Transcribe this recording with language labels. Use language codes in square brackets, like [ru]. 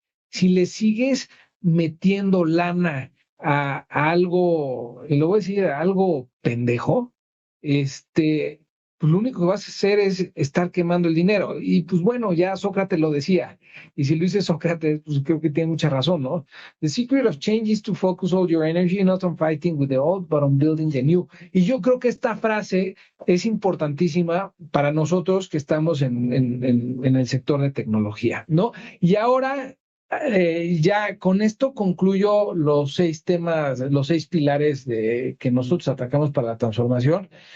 [es] Si le sigues metiendo lana a algo, y lo voy a decir, a algo pendejo, pues lo único que vas a hacer es estar quemando el dinero. Y pues bueno, ya Sócrates lo decía. Y si lo dice Sócrates, pues creo que tiene mucha razón, ¿no? [en] The secret of change is to focus all your energy not on fighting with the old, but on building the new. [es] Y yo creo que esta frase es importantísima para nosotros que estamos en el sector de tecnología, ¿no? Y ahora ya con esto concluyo los 6 temas, los 6 pilares que nosotros atacamos para la transformación.